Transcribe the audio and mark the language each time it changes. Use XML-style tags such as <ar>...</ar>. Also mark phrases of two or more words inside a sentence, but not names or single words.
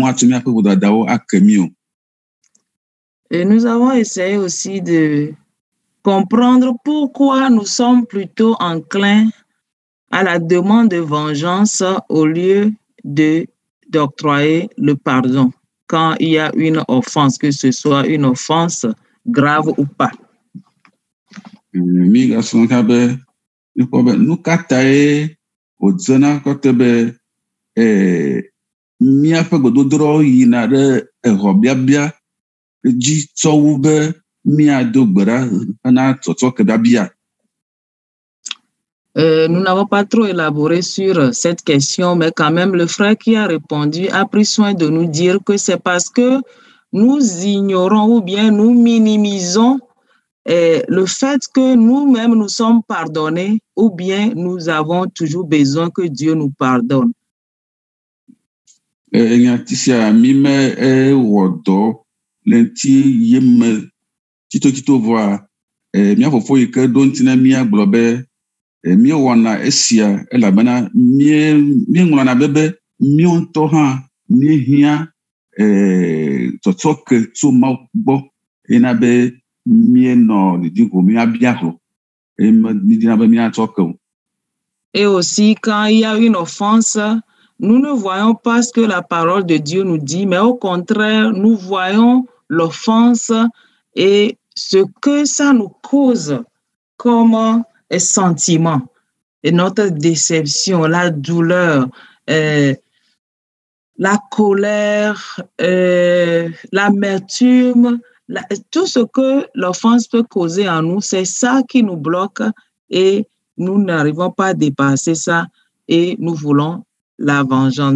<fr>Et nous avons essayé aussi de comprendre pourquoi nous sommes plutôt enclins à la demande de vengeance au lieu d'octroyer le pardon quand il y a une offense, que ce soit une offense grave ou pas.</fr> <ee>Nu katã ye wòdzena kɔte be míaƒe gbedodoro yina ɖe exɔ dzi tsɔ wu be míado gbe ɖa hena tsɔtsɔke biabia.</ee> <fr>Nous n'avons pas trop élaboré sur cette question, mais quand même, le frère qui a répondu a pris soin de nous dire que c'est parce que nous ignorons ou bien nous minimisons le fait que nous-mêmes nous sommes pardonnés ou bien nous avons toujours besoin que Dieu nous pardonne.</fr> <ee>Nyatisia mi me wɔ dɔ le ŋti yeme titotito vɔa mía fofo yi ke ɖo ŋti na mía gblɔ be míewɔna esia elabena míeŋlɔna be míawo ŋutɔ hã míehiã tsɔtsɔke tso Mawu gbɔ yina be míenɔ didi ko míabia hlɔ mídina be míatsɔ ke o.</ee> <fr>Et aussi, quand il y a une offense, nous ne voyons pas ce que la parole de Dieu nous dit, mais au contraire, nous voyons l'offense et ce que ça nous cause comme sentiment. Et notre déception, la douleur, la colère, l'amertume, tout ce que l'offense peut causer en nous, c'est ça qui nous bloque et nous n'arrivons pas à dépasser ça et nous voulons la vengeance.</fr>